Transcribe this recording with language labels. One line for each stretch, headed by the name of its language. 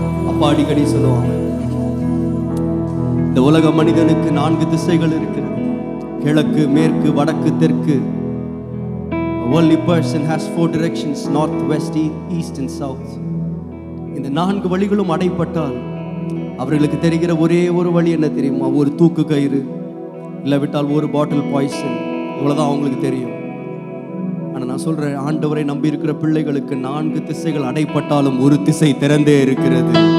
Tamil: அப்பா அடிக்கடி சொல்லுவாங்க, இந்த உலக மனிதனுக்கு 4 திசைகள் இருக்கிறது. கிழக்கு, மேற்கு, வடக்கு, தெற்கு.
English: A worldly person has 4 directions: north, west, east and south.
Tamil: இந்த 4 வழிகளும் அடைப்பட்டால் அவர்களுக்கு தெரிகிற ஒரே ஒரு வழி என்ன தெரியுமா? ஒரு தூக்கு கயிறு, இல்லாவிட்டால் ஒரு பாட்டில் பாய்சன். இவ்வளவுதான் அவங்களுக்கு தெரியும். ஆனா நான் சொல்றேன், ஆண்டவரை நம்பி இருக்கிற பிள்ளைகளுக்கு 4 திசைகள் அடைப்பட்டாலும் ஒரு திசை திறந்தே இருக்கிறது.